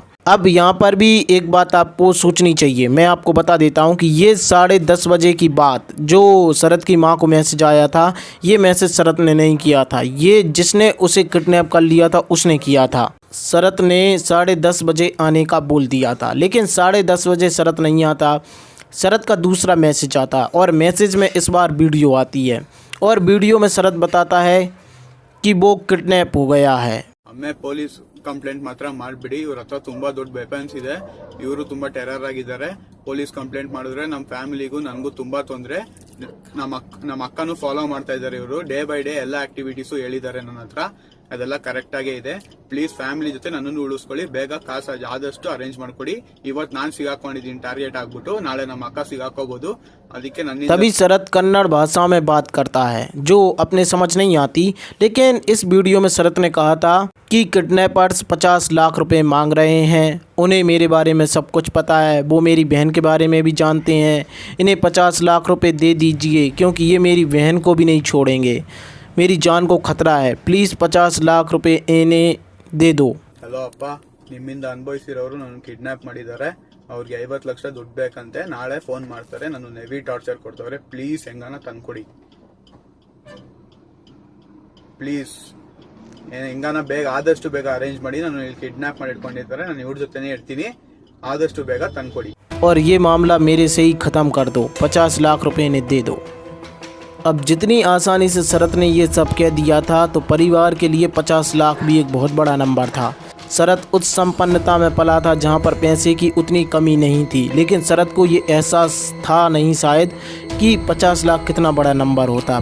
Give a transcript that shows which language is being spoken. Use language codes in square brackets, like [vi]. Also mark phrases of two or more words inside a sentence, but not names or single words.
[hi] अब यहाँ पर भी एक बात आपको सोचनी चाहिए। मैं आपको बता देता हूँ कि ये 10:30 बजे की बात जो शरत की माँ को मैसेज आया था, ये मैसेज शरत ने नहीं किया था, ये जिसने उसे किडनैप कर लिया था उसने किया था। शरत ने 10:30 बजे आने का बोल दिया था, लेकिन 10:30 बजे शरत नहीं आता। शरत का दूसरा मैसेज आता और मैसेज में इस बार वीडियो आती है और वीडियो में शरत बताता है कि वो किडनैप हो गया है। [kn] मैं [en] police complaint [kn] ಮಾತ್ರ ಮಾಡಬೇಡಿ, ಇವ್ರ ಹತ್ರ ತುಂಬಾ ದೊಡ್ಡ ವೆಪನ್ಸ್ ಇದೆ, ಇವರು ತುಂಬಾ ಟೆರರ್ ಆಗಿದ್ದಾರೆ, [en] police complaint [kn] ಮಾಡಿದ್ರೆ ನಮ್ಮ ಫ್ಯಾಮಿಲಿಗೂ ನನಗೂ ತುಂಬಾ ತೊಂದರೆ, ನಮ್ಮ ಅಕ್ಕನೂ ಫಾಲೋ ಮಾಡ್ತಾ ಇದ್ದಾರೆ ಇವರು, [en] day by day [kn] ಎಲ್ಲ ಆಕ್ಟಿವಿಟೀಸು ಹೇಳಿದ್ದಾರೆ ನನ್ನ ಹತ್ರ, ಅದೆಲ್ಲ ಕರೆಕ್ಟ್ ಆಗೇ ಇದೆ, [en] please family [kn] ಜೊತೆ ನನ್ನನ್ನು ಉಳಿಸ್ಕೊಳ್ಳಿ, ಬೇಗ ಕಾಸು ಆದಷ್ಟು ಅರೇಂಜ್ ಮಾಡ್ಕೊಡಿ, ಇವತ್ತು ನಾನು ಸಿಗಾಕೊಂಡಿದ್ದೀನಿ ಟಾರ್ಗೆಟ್ ಆಗ್ಬಿಟ್ಟು, ನಾಳೆ ನಮ್ಮ ಅಕ್ಕ ಸಿಗಾಕೋಬಹುದು, ಅದಕ್ಕೆ ನನ್ನ। [hi] तभी शरत कन्नड़ भाषा में बात करता है जो अपने समझ नहीं आती, लेकिन इस वीडियो में शरत ने कहा था कि किडनैपर्स 50 लाख रुपए मांग रहे हैं, उन्हें मेरे बारे में सब कुछ पता है, वो मेरी बहन के बारे में भी जानते हैं, इन्हें 50 लाख रुपए दे दीजिए क्योंकि ये मेरी बहन को भी नहीं छोड़ेंगे, मेरी जान को खतरा है, प्लीज़ 50 लाख रुपए इन्हें दे दो। [kn] ಹಲೋ ಅಪ್ಪ, ನಿಮ್ಮಿಂದ ಅನುಭವಿಸಿರೋರು ನನ್ನ ಕಿಡ್ನಾಪ್ ಮಾಡಿದ್ದಾರೆ, ಅವ್ರಿಗೆ 50 ಲಕ್ಷ ದುಡ್ಡು ಬೇಕಂತೆ, ನಾಳೆ ಫೋನ್ ಮಾಡ್ತಾರೆ, ನಾನು [en] heavy torture [kn] ಕೊಡ್ತವ್ರೆ, ಪ್ಲೀಸ್ ಹೆಂಗಾನ ತಂದ್ಕೊಡಿ, ಪ್ಲೀಸ್ ಹೆಂಗಾನ ಬೇಗ ಆದಷ್ಟು ಬೇಗ ಅರೇಂಜ್ ಮಾಡಿ, ನಾನು ಇಲ್ಲಿ ಕಿಡ್ನಾಪ್ ಮಾಡಿ ಇಟ್ಕೊಂಡಿದ್ದಾರೆ, ನಾನು ಇವ್ರ ಜೊತೆನೇ ಇರ್ತೀನಿ, ಆದಷ್ಟು ಬೇಗ ತಂದ್ಕೊಡಿ [hi] और ये मामला मेरे से ही ख़त्म कर दो, 50 लाख रुपए इन्हें दे दो। अब जितनी आसानी से शरत ने ये सब कह दिया था तो परिवार के लिए 50 लाख भी एक बहुत बड़ा नंबर था। शरत उस संपन्नता में पला था जहाँ पर पैसे की उतनी कमी नहीं थी, लेकिन शरत को ये एहसास था नहीं शायद कि 50 लाख कितना बड़ा नंबर होता।